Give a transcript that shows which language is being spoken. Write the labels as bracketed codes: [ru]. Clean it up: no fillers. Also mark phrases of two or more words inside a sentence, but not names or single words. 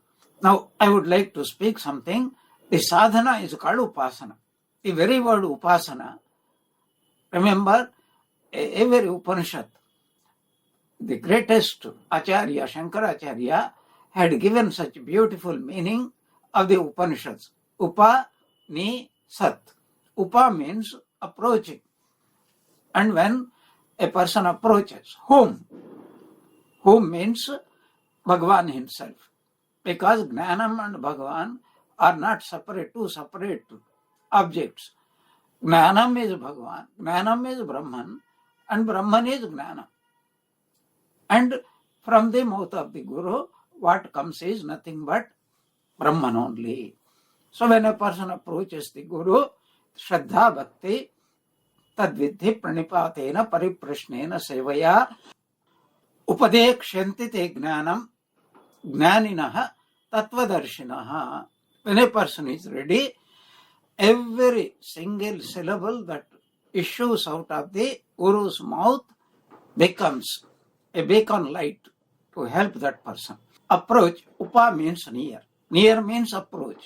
[en] Now I would like to speak something. The sadhana is called upasana. The very word upasana, remember, every Upanishad, the greatest Acharya, Shankaracharya, had given such beautiful meaning of the Upanishads. Upa, ni, sat. Upa means approaching. And when a person approaches, whom? Whom means Bhagavan himself. Because Jnanam and Bhagavan are not two separate objects. Jnanam is Bhagavan, Jnanam is Brahman, and Brahman is Jnana. And from the mouth of the Guru, what comes is nothing but Brahman only. So when a person approaches the Guru, [sa] Shraddha Bhakti, Tadvidhi Pranipatena Pariprashnena Sevaya Upadekshyanti te Jnanam Jnaninaha Tattvadarshinaha. [en] When a person is ready, every single syllable that issues out of the Guru's mouth becomes a beacon light to help that person. Approach, upa means near. Near means approach.